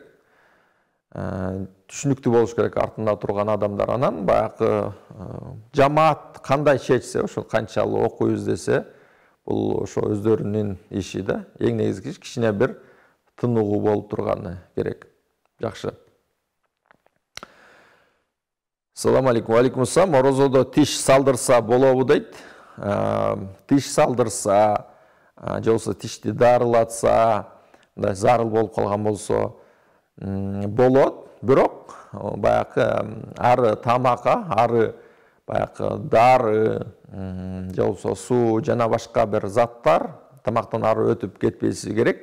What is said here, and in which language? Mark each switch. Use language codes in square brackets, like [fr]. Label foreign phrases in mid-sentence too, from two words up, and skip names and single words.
[ky] Түшүнүктүү болуш керек артында турган адамдар. Анан баягы жамаат кандай чечсе, ошо канчалык окуйбуз десе, бул ошо өздөрүнүн иши да. Эң негизгиси кичине бир тыныгуу болуп турганы керек. Жакшы. [ar] السلام عليكم. عليكم السلام. [ky] Орозодо тиш салдырса болобу дейт. Тиш салдырса, же болбосо тишти дарылатса, мындай зарыл болуп калган болсо болот, бирок баягы ары тамакка, ары баягы дары, же болбосо суу жана башка бир заттар тамактан ары өтүп кетпеси керек.